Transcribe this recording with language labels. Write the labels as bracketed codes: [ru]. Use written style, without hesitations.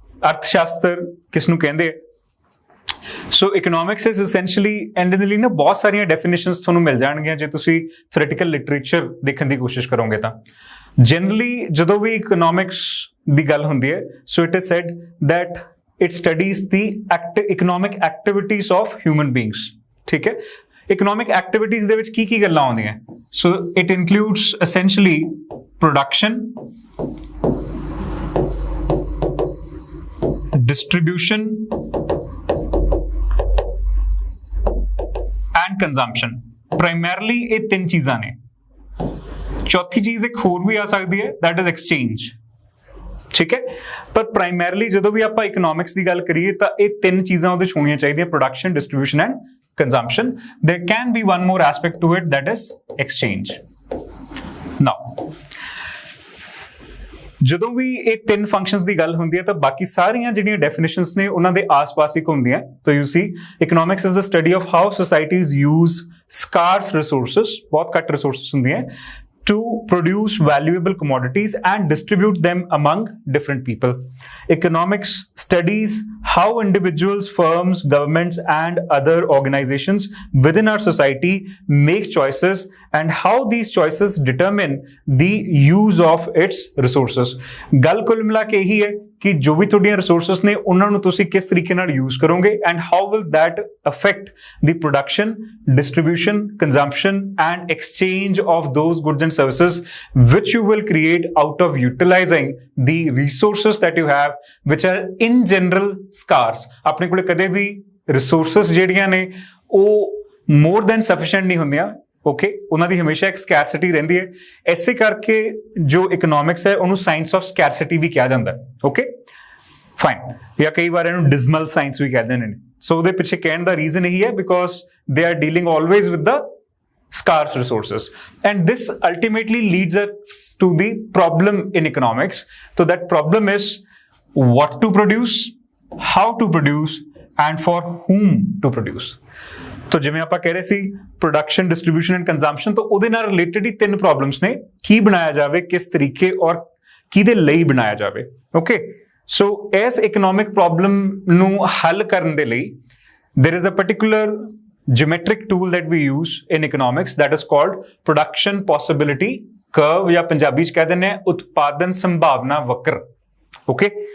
[pa] ਅਰਥਸ਼ਾਸਤਰ ਕਿਸਨੂੰ ਕਹਿੰਦੇ ਆ? [en] so economics is essentially, [pa] ਐਂਡ ਇਹਦੇ ਲਈ ਨਾ ਬਹੁਤ ਸਾਰੀਆਂ ਡੈਫੀਨੇਸ਼ਨਸ ਤੁਹਾਨੂੰ ਮਿਲ ਜਾਣਗੀਆਂ ਜੇ ਤੁਸੀਂ ਥਿਓਰੈਟੀਕਲ ਲਿਟਰੇਚਰ ਦੇਖਣ ਦੀ ਕੋਸ਼ਿਸ਼ ਕਰੋਗੇ ਤਾਂ। ਜਨਰਲੀ ਜਦੋਂ ਵੀ ਇਕਨੋਮਿਕਸ ਦੀ ਗੱਲ ਹੁੰਦੀ ਹੈ, [en] so it is said that it studies the economic activities of human beings, [pa] ਠੀਕ ਹੈ? ਇਕਨੋਮਿਕ ਐਕਟੀਵਿਟੀਜ਼ ਦੇ ਵਿੱਚ ਕੀ ਕੀ ਗੱਲਾਂ ਆਉਂਦੀਆਂ? [en] So it includes essentially production, distribution and consumption. [pa] Primarily ਇਹ ਤਿੰਨ ਚੀਜ਼ਾਂ ਨੇ। ਚੌਥੀ ਚੀਜ਼ ਇੱਕ ਹੋਰ ਵੀ ਆ ਸਕਦੀ ਹੈ, [en] that is exchange, [pa] ਠੀਕ ਹੈ? ਪਰ ਪ੍ਰਾਇਮਰਲੀ ਜਦੋਂ ਵੀ ਆਪਾਂ ਇਕਨੋਮਿਕਸ ਦੀ ਗੱਲ ਕਰੀਏ ਤਾਂ ਇਹ ਤਿੰਨ ਚੀਜ਼ਾਂ ਉਹਦੇ 'ਚ ਹੋਣੀਆਂ ਚਾਹੀਦੀਆਂ, production, distribution and consumption. [en] There can be one more aspect to it, that is exchange. [pa] Now, ਜਦੋਂ ਵੀ ਇਹ ਤਿੰਨ ਫੰਕਸ਼ਨਸ ਦੀ ਗੱਲ ਹੁੰਦੀ ਹੈ ਤਾਂ ਬਾਕੀ ਸਾਰੀਆਂ ਜਿਹੜੀਆਂ ਡੈਫੀਨੇਸ਼ਨਸ ਨੇ ਉਹਨਾਂ ਦੇ ਆਸ-ਪਾਸ ਹੀ ਘੁੰਮਦੀਆਂ। [en] ਤਾਂ you see economics is the study of how societies use scarce resources, [pa] ਬਹੁਤ ਘੱਟ ਰਿਸੋਰਸਿਸ ਹੁੰਦੀਆਂ, [en] to produce valuable commodities and distribute them among different people. Economics studies how individuals, firms, governments, and other organizations within our society make choices and how these choices determine the use of its resources. [pa] ਗੱਲ ਕੁੱਲ ਮਿਲਾ ਕੇ ਇਹੀ ਹੈ ਕਿ ਜੋ ਵੀ ਤੁਹਾਡੀਆਂ resources ਨੇ ਉਹਨਾਂ ਨੂੰ ਤੁਸੀਂ ਕਿਸ ਤਰੀਕੇ ਨਾਲ ਯੂਜ਼ ਕਰੋਗੇ [en] and how will that affect the production, distribution, consumption and exchange of those goods and services which you will create out of utilizing the resources that you have which are in general scarce. [pa] ਆਪਣੇ ਕੋਲੇ ਕਦੇ ਵੀ resources ਜਿਹੜੀਆਂ ਨੇ ਉਹ [en] more than sufficient [pa] ਨਹੀਂ ਹੁੰਦੀਆਂ, okay? ਉਹਨਾਂ ਦੀ ਹਮੇਸ਼ਾ ਇੱਕ ਸਕੈਰਸਿਟੀ ਰਹਿੰਦੀ ਹੈ। ਇਸੇ ਕਰਕੇ ਜੋ ਇਕਨੋਮਿਕਸ ਹੈ ਉਹਨੂੰ ਸਾਇੰਸ ਆਫ ਸਕੈਰਸਿਟੀ ਵੀ ਕਿਹਾ ਜਾਂਦਾ, ਓਕੇ? ਫਾਈਨ। ਜਾਂ ਕਈ ਵਾਰ ਇਹਨੂੰ ਡਿਸਮਲ ਸਾਇੰਸ ਵੀ ਕਹਿੰਦੇ ਨੇ। ਸੋ ਉਹਦੇ ਪਿੱਛੇ ਕਹਿਣ ਦਾ ਰੀਜ਼ਨ ਇਹੀ ਹੈ [en] Because they are dealing always with the scarce resources, and this ultimately leads us to the problem in economics. So that problem is what to produce, how to produce, and for whom to produce. [pa] तो जिवें आपां कह रहे सी production, distribution and consumption, तो ਉਹਦੇ ਨਾਲ related ਹੀ ਤਿੰਨ problems ਨੇ, ਕੀ ਬਣਾਇਆ ਜਾਵੇ, ਕਿਸ ਤਰੀਕੇ ਔਰ ਕਿਹਦੇ ਲਈ ਬਣਾਇਆ ਜਾਵੇ, ਓਕੇ? ਸੋ ਇਸ ਇਕਨੋਮਿਕ ਪ੍ਰੋਬਲਮ ਨੂੰ ਹੱਲ ਕਰਨ ਦੇ ਲਈ [en] there is a particular geometric tool that we use in economics that is called production possibility curve, [pa] ਜਾਂ ਪੰਜਾਬੀ ਚ ਕਹਿ ਦਿੰਦੇ ਆ ਉਤਪਾਦਨ ਸੰਭਾਵਨਾ ਵਕਰ, ਓਕੇ?